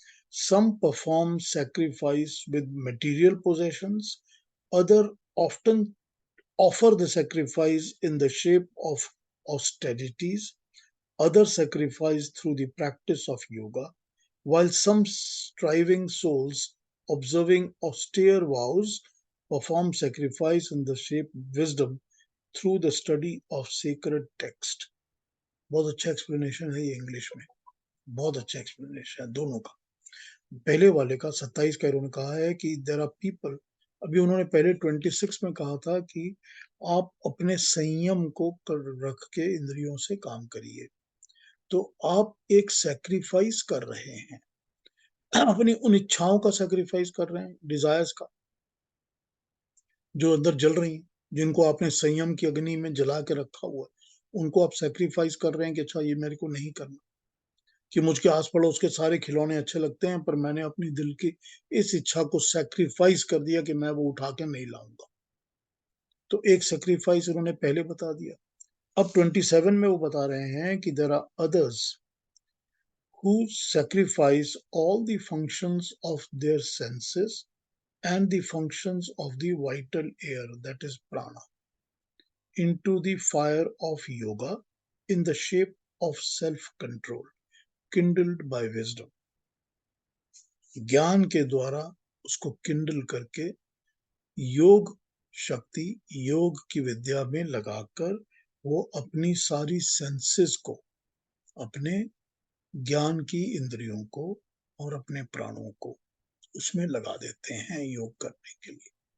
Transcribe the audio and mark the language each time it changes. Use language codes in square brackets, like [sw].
[en] Some perform sacrifice with material possessions, others often offer the sacrifice in the shape of austerities, others sacrifice through the practice of yoga, while some striving souls observing austere vows perform sacrifice in the shape wisdom through the study of sacred text. [hi] बहुत अच्छा explanation है ये English में, बहुत अच्छा explanation है दोनों का। पहले वाले का 27 का इन्होंने कहा है कि [en] there are people, [hi] अभी उन्होंने पहले 26 में कहा था कि आप अपने संयम को रख के इंद्रियों से काम करिए, तो आप एक सैक्रिफाइस कर रहे हैं, अपनी उन इच्छाओं का सैक्रिफाइस कर रहे हैं, डिजायर्स का, जो अंदर जल रही हैं, जिनको आपने संयम की अग्नि में जला के रखा हुआ, उनको आप सैक्रिफाइस कर रहे हैं कि अच्छा ये मेरे को नहीं करना, कि मुझके आस पड़ोस के सारे खिलौने अच्छे लगते हैं, पर मैंने अपनी दिल की इस इच्छा को सैक्रिफाइस कर दिया कि मैं वो उठा के नहीं लाऊंगा। तो एक सैक्रिफाइस उन्होंने पहले बता दिया। अब 27 में वो बता रहे हैं कि there are others [en] who sacrifice all the functions of their senses and the functions of the vital air, that is prana, into the fire of yoga in the shape of self-control, kindled by wisdom. [hi] ज्ञान के द्वारा उसको Kindle करके योग शक्ति, योग की विद्या में लगाकर वो अपनी सारी सेंसेस को, अपने ज्ञान की इंद्रियों को और अपने प्राणों को उसमें लगा देते हैं योग करने के लिए।